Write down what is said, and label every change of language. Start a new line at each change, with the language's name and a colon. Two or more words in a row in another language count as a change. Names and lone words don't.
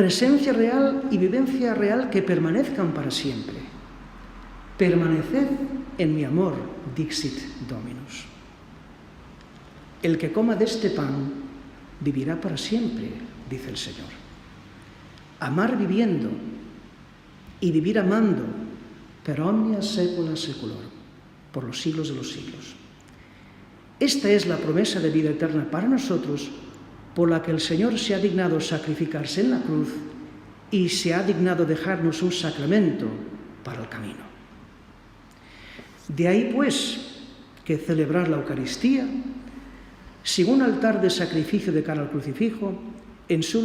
Spanish: presencia real y vivencia real que permanezcan para siempre. Permaneced en mi amor,
Latin: dixit Dominus.
Spanish: El que coma de este pan vivirá para siempre, dice el Señor. Amar viviendo y vivir amando,
Latin: per omnia saecula saeculorum,
Spanish: por los siglos de los siglos. Esta es la promesa de vida eterna para nosotros, por la que el Señor se ha dignado sacrificarse en la cruz y se ha dignado dejarnos un sacramento para el camino. De ahí, pues, que celebrar la Eucaristía, sin un altar de sacrificio de cara al crucifijo, en su